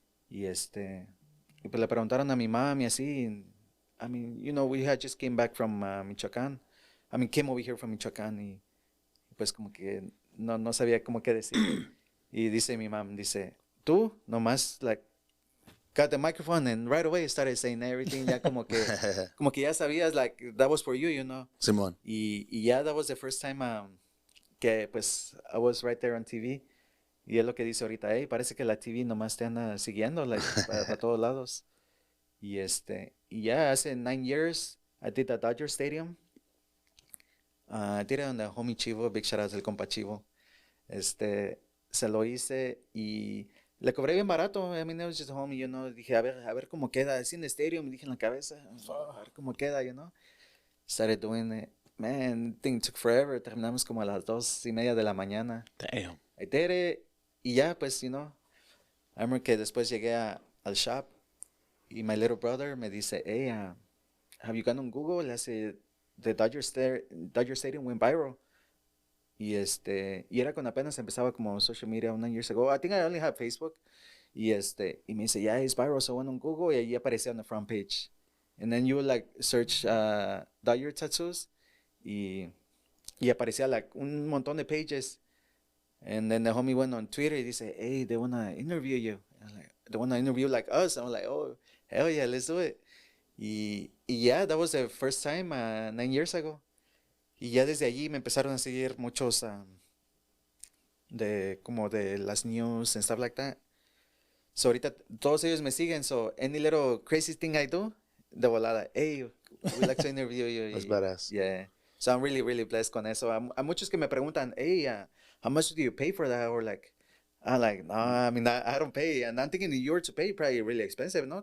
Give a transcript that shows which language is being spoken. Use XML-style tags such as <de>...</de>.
<es>Y y pues le preguntaron a mi mami y así.</es> <en>And, I mean, you know, we had just came back from Michoacan. I mean, came over here from Michoacan,</en> <es>y pues como que no sabía como qué decir. Y dice mi mom, dice, tú nomás,</es> <en>like, got the microphone and right away started saying everything.</en> <es>Ya como que ya sabías,</es> <en>like, that was for you, you know.</en> <es>Simón.</es> <en>Y yeah, that was the first time</en> <es>que pues</es> <en>I was right there on TV.</en> <es>Y es lo que dice ahorita, hey, parece que la TV nomás te anda siguiendo, like, para todos lados. Y y ya hace 9</es> <en>years, I did the Dodger Stadium. I did it on the homie Chivo, big shout out</en> <es>al compa Chivo. Se lo hice y le cobré bien barato.</es> <en>I mean, it was just a homie, you know.</en> <es>Dije, a ver cómo queda. Así en el stadium, me dije en la cabeza, a ver cómo queda,</es> <en>you know. Started doing it. Man, the thing took forever.</en> <es>Terminamos como a las 2:30 de la mañana.</es> <en>Damn. I did it.</en> <es>Y ya, pues,</es> <en>you know. I remember</en> <es>que después llegué al shop y</es> <en>my little brother</en> <es>me dice,</es> <en>hey, have you gone on Google?</en> <es>Le hace,</es> <en>the Dodger Stadium went viral.</en> <es>Y y era cuando apenas empezaba como social media</es> <en>9 years ago. I think I only had Facebook.</en> <es>Y y me dice,</es> <en>yeah, it's viral. So I went on Google</en> <es>y ahí aparecía</es> <en>on the front page. And then you would like search Dodger tattoos</en> <es>y aparecía</es> <en>like</en> <es>un montón de</es> <en>pages. And then the homie went on Twitter</en> <es>y dice,</es> <en>hey, they wanna interview you. And I'm like, they wanna interview like us. I'm like, oh, hell yeah, let's do it. Y yeah, that was the first time 9 years ago.</en> <es>Y ya desde allí me empezaron a seguir muchos como de las news and stuff like that. So ahorita todos ellos me siguen.</es> <en>So any little crazy thing I do,</en> <es>de volada,</es> <en>hey, we'd like to interview you. That's badass. Yeah. So I'm really, really blessed</en> <es>con eso. A muchos que me preguntan,</es> <en>hey, how much do you pay for that? Or like, I'm like, no, I mean, I don't pay. And I'm thinking you're to pay probably really expensive, no?</en>